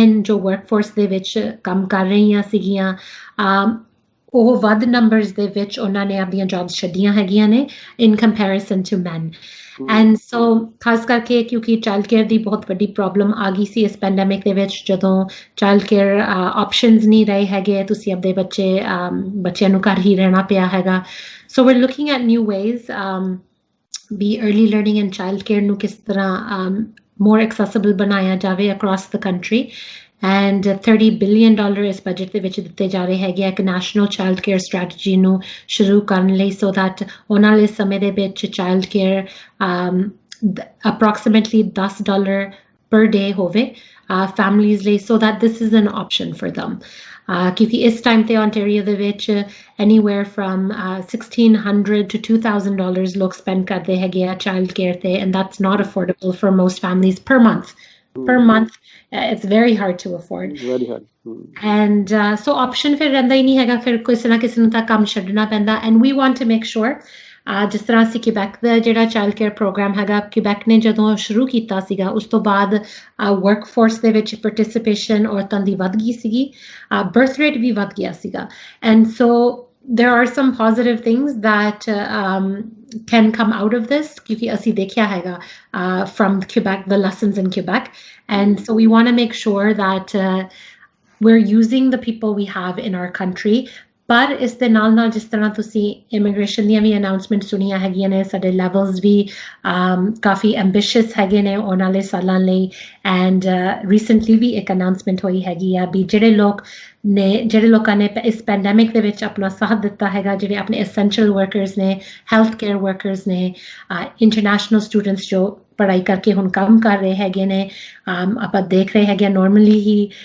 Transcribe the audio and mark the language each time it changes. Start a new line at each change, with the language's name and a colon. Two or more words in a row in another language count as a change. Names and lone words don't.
Punjabi: ਵਰਕਫੋਰਸ ਦੇ ਵਿੱਚ ਕੰਮ ਕਰ ਰਹੀਆਂ ਸੀਗੀਆਂ ਉਹ ਵੱਧ ਨੰਬਰਸ ਦੇ ਵਿੱਚ ਉਹਨਾਂ ਨੇ ਆਪਣੀਆਂ ਜੌਬਸ ਛੱਡੀਆਂ ਹੈਗੀਆਂ ਨੇ
English: in comparison to man and so
Punjabi: ਖਾਸ ਕਰਕੇ ਕਿਉਂਕਿ
English: child care
Punjabi: ਦੀ ਬਹੁਤ ਵੱਡੀ ਪ੍ਰੋਬਲਮ ਆ ਗਈ ਸੀ ਇਸ ਪੈਂਡੈਮਿਕ ਦੇ ਵਿੱਚ ਜਦੋਂ
English: child care options
Punjabi: ਨਹੀਂ ਰਹੇ ਹੈਗੇ ਤੁਸੀਂ ਆਪਣੇ ਬੱਚਿਆਂ ਨੂੰ ਘਰ ਹੀ ਰਹਿਣਾ ਪਿਆ ਹੈਗਾ
English: so we're looking at new ways ਵੀ early learning and child care
Punjabi: ਨੂੰ ਕਿਸ ਤਰ੍ਹਾਂ
English: more accessible
Punjabi: ਬਣਾਇਆ ਜਾਵੇ
English: across the country and $30 billion
Punjabi: ਇਸ ਬਜਟ ਦੇ ਵਿੱਚ ਦਿੱਤੇ ਜਾ ਰਹੇ ਹੈਗੇ ਇੱਕ
English: national child care strategy
Punjabi: ਨੂੰ ਸ਼ੁਰੂ ਕਰਨ ਲਈ
English: so that
Punjabi: ਆਉਣ ਵਾਲੇ ਸਮੇਂ ਦੇ ਵਿੱਚ
English: child care approximately $10 per day ਹੋਵੇ families ਲਈ so that this is an option for them
Punjabi: ਕਿਉਂਕਿ ਇਸ ਟਾਈਮ ਤੇ
English: Ontario
Punjabi: ਦੇ ਵਿੱਚ
English: anywhere from $1,600 to $2,000 ਲੋਕ spend
Punjabi: ਕਰਦੇ ਹੈਗੇ ਆ
English: child care ਤੇ and that's not affordable for most families per month it's very hard to afford very hard and so option
Punjabi: ਫਿਰ ਰਹਿੰਦਾ ਹੀ ਨਹੀਂ ਹੈਗਾ ਫਿਰ ਕਿਸੇ ਨਾ ਕਿਸੇ ਨੂੰ ਤਾਂ ਕੰਮ ਛੱਡਣਾ ਪੈਂਦਾ
English: and we want to make sure
Punjabi: ਜਿਸ ਤਰ੍ਹਾਂ ਅਸੀਂ ਕਿਬੈਕ ਦਾ ਜਿਹੜਾ
English: child care program
Punjabi: ਹੈਗਾ ਕਿਬੈਕ ਨੇ ਜਦੋਂ ਸ਼ੁਰੂ ਕੀਤਾ ਸੀਗਾ ਉਸ ਤੋਂ ਬਾਅਦ
English: work force
Punjabi: ਦੇ ਵਿੱਚ ਪਾਰਟਿਸਿਪੇਸ਼ਨ ਔਰਤਾਂ ਦੀ ਵੱਧ ਗਈ ਸੀਗੀ
English: birth rate
Punjabi: ਵੀ ਵੱਧ ਗਿਆ ਸੀਗਾ
English: and so there are some positive things that can come out of this
Punjabi: ਕਿਉਂਕਿ ਅਸੀਂ ਦੇਖਿਆ ਹੈਗਾ
English: from Quebec the lessons in Quebec and so we want to make sure that we're using the people we have in our country
Punjabi: ਪਰ ਇਸ ਦੇ ਨਾਲ ਜਿਸ ਤਰ੍ਹਾਂ ਤੁਸੀਂ ਇਮੀਗ੍ਰੇਸ਼ਨ ਦੀਆਂ ਵੀ ਅਨਾਉਂਸਮੈਂਟ ਸੁਣੀਆਂ ਹੈਗੀਆਂ ਨੇ ਸਾਡੇ ਲੈਵਲਸ ਵੀ ਕਾਫੀ ਐਂਬੀਸ਼ੀਅਸ ਹੈਗੇ ਨੇ ਆਉਣ ਵਾਲੇ ਸਾਲਾਂ ਲਈ
English: and recently
Punjabi: ਵੀ ਇੱਕ ਅਨਾਉਂਸਮੈਂਟ ਹੋਈ ਹੈਗੀ ਆ ਵੀ ਜਿਹੜੇ ਲੋਕਾਂ ਨੇ ਇਸ ਪੈਂਡੈਮਿਕ ਦੇ ਵਿੱਚ ਆਪਣਾ ਸਾਥ ਦਿੱਤਾ ਹੈਗਾ ਜਿਹੜੇ ਆਪਣੇ
English: essential workers
Punjabi: ਨੇ
English: health care workers
Punjabi: ਨੇ
English: international students
Punjabi: ਜੋ ਪੜ੍ਹਾਈ ਕਰਕੇ ਹੁਣ ਕੰਮ ਕਰ ਰਹੇ ਹੈਗੇ ਨੇ ਆਪਾਂ ਦੇਖ ਰਹੇ ਹੈਗੇ ਨਾਰਮਲੀ ਹੀ